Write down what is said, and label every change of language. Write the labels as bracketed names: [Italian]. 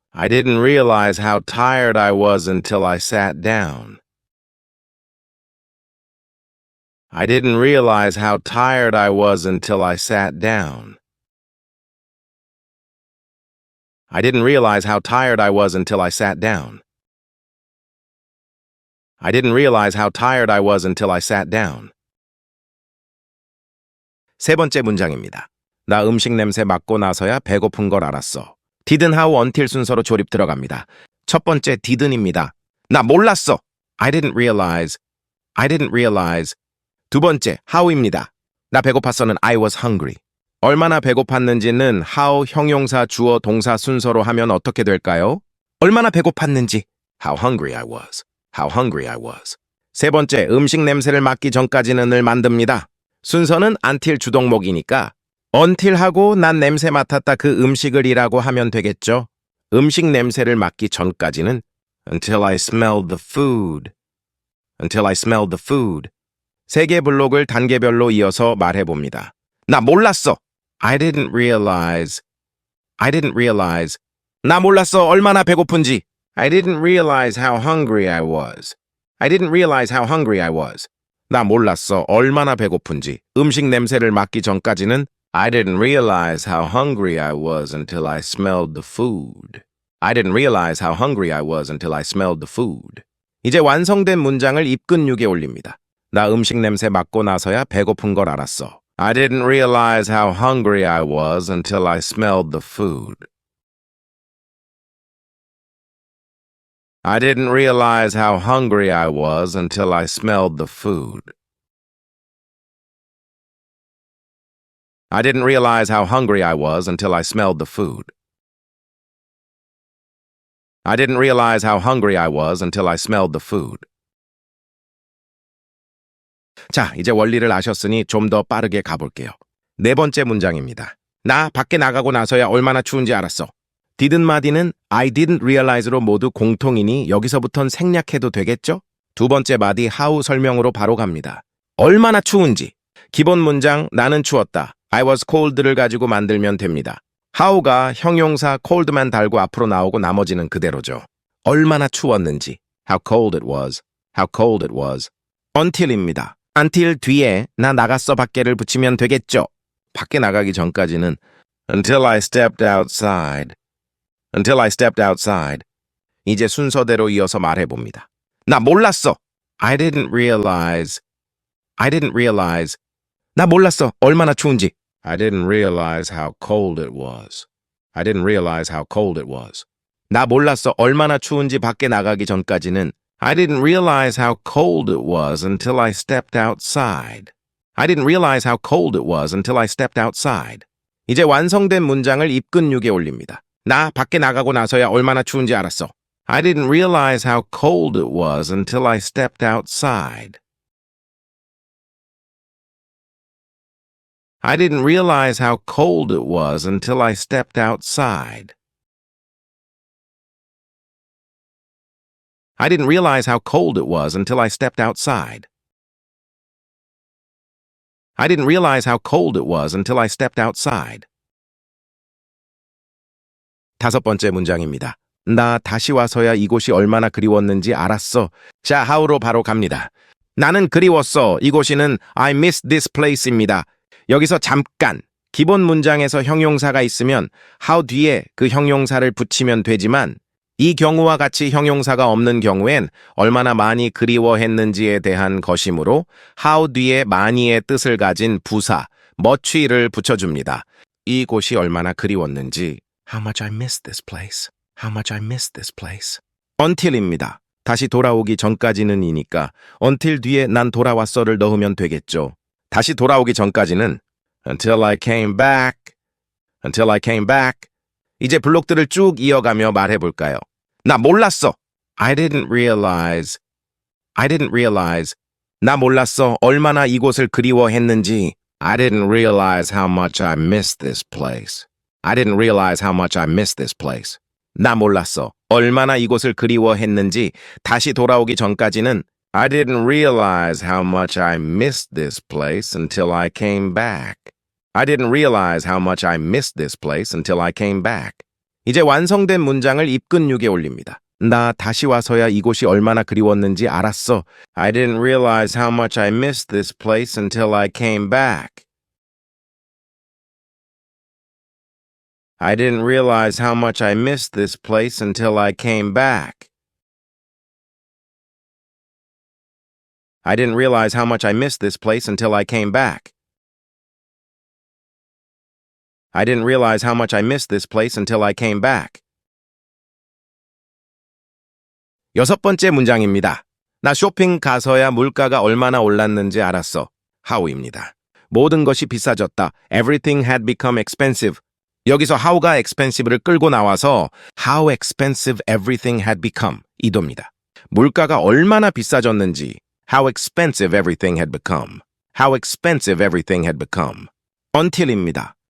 [English] I didn't realize how tired I was until I sat down. I didn't realize how tired I was until I sat down. I didn't realize how tired I was until I sat down. I didn't realize how tired I was until I sat down. [Korean] 세 번째 문장입니다. 나 음식 냄새 맡고 나서야 배고픈 걸 알았어. didn't how until 순서로 조립 들어갑니다. 첫 번째 didn't입니다. 나 몰랐어. [English] I didn't realize. I didn't realize. [Korean] 두 번째 how입니다. 나 배고팠어는 [English] I was hungry. [Korean] 얼마나 배고팠는지는 how 형용사 주어 동사 순서로 하면 어떻게 될까요? 얼마나 배고팠는지 [English] how hungry I was. How hungry I was. [Korean] 세 번째 음식 냄새를 맡기 전까지는을 만듭니다. 순서는 until 주동목이니까 until 하고 난 냄새 맡았다 그 음식을 이라고 하면 되겠죠. 음식 냄새를 맡기 전까지는 [English] until I smelled the food. Until I smelled the food. [Korean] 세 개 블록을 단계별로 이어서 말해봅니다. 나 몰랐어. [English] I didn't realize. I didn't realize. [Korean] 나 몰랐어. 얼마나 배고픈지. [English] I didn't realize how hungry I was. I didn't realize how hungry I was. [Korean] 나 몰랐어. 얼마나 배고픈지. 음식 냄새를 맡기 전까지는 [English] I didn't realize how hungry I was until I smelled the food. I didn't realize how hungry I was until I smelled the food. [Korean] 이제 완성된 문장을 입근육에 올립니다. 나 음식 냄새 맡고 나서야 배고픈 걸 알았어. [English] I didn't realize how hungry I was until I smelled the food. I didn't realize how hungry I was until I smelled the food. I didn't realize how hungry I was until I smelled the food. I didn't realize how hungry I was until I smelled the food. [Korean] 자, 이제 원리를 아셨으니 좀 더 빠르게 가볼게요. 네 번째 문장입니다. 나 밖에 나가고 나서야 얼마나 추운지 알았어. didn't 마디는 [English] I didn't realize [Korean] 로 모두 공통이니 여기서부턴 생략해도 되겠죠? 두 번째 마디 how 설명으로 바로 갑니다. 얼마나 추운지. 기본 문장 나는 추웠다. [English] I was cold [Korean] 를 가지고 만들면 됩니다. how가 형용사 cold만 달고 앞으로 나오고 나머지는 그대로죠. 얼마나 추웠는지. [English] How cold it was. How cold it was. until입니다. [Korean] until 뒤에 나 나갔어 밖에를 붙이면 되겠죠. 밖에 나가기 전까지는 [English] until I stepped outside. Until I stepped outside. [Korean] 이제 순서대로 이어서 말해봅니다. 나 몰랐어. [English] I didn't realize. I didn't realize. [Korean] 나 몰랐어. 얼마나 추운지. [English] I didn't realize how cold it was. I didn't realize how cold it was. [Korean] 나 몰랐어. 얼마나 추운지 밖에 나가기 전까지는 [English] I didn't realize how cold it was until I stepped outside. I didn't realize how cold it was until I stepped outside. [Korean] 이제 완성된 문장을 입근육에 올립니다. 나 밖에 나가고 나서야 얼마나 추운지 알았어. [English] I didn't realize how cold it was until I stepped outside. I didn't realize how cold it was until I stepped outside. I didn't realize how cold it was until I stepped outside. I didn't realize how cold it was until I stepped outside. [Korean] 다섯 번째 문장입니다. 나 다시 와서야 이곳이 얼마나 그리웠는지 알았어. 자, how로 바로 갑니다. 나는 그리웠어. 이곳이는 [English] I miss this place입니다. [Korean] 여기서 잠깐, 기본 문장에서 형용사가 있으면 how 뒤에 그 형용사를 붙이면 되지만 이 경우와 같이 형용사가 없는 경우엔 얼마나 많이 그리워했는지에 대한 것이므로 how 뒤에 많이의 뜻을 가진 부사, much를 붙여줍니다. 이곳이 얼마나 그리웠는지 [English] How much I miss this place. How much I miss this place. [Korean] until입니다. 다시 돌아오기 전까지는 이니까 until 뒤에 난 돌아왔어를 넣으면 되겠죠. 다시 돌아오기 전까지는 [English] until I came back. Until I came back. [Korean] 이제 블록들을 쭉 이어가며 말해볼까요? 나 몰랐어. [English] I didn't realize. I didn't realize. 나 몰랐어. [Korean] 얼마나 이곳을 그리워했는지. [English] I didn't realize how much I missed this place. I didn't realize how much I missed this place. [Korean] 나 몰랐어. 얼마나 이곳을 그리워했는지 다시 돌아오기 전까지는 [English] I didn't realize how much I missed this place until I came back. I didn't realize how much I missed this place until I came back. [Korean] 이제 완성된 문장을 입근육에 올립니다. 나 다시 와서야 이곳이 얼마나 그리웠는지 알았어. [English] I didn't realize how much I missed this place until I came back. I didn't realize how much I missed this place until I came back. I didn't realize how much I missed this place until I came back. I didn't realize how much I missed this place until I came back. [Korean] 여섯 번째 문장입니다. 나 쇼핑 가서야 물가가 얼마나 올랐는지 알았어. how입니다. 모든 것이 비싸졌다. [English] Everything had become expensive. [Korean] 여기서 [English] how가 expensive를 [Korean] 끌고 나와서 [English] how expensive everything had become [Korean] 이도입니다. 물가가 얼마나 비싸졌는지 [English] how expensive everything had become. How expensive everything had become. until입니다.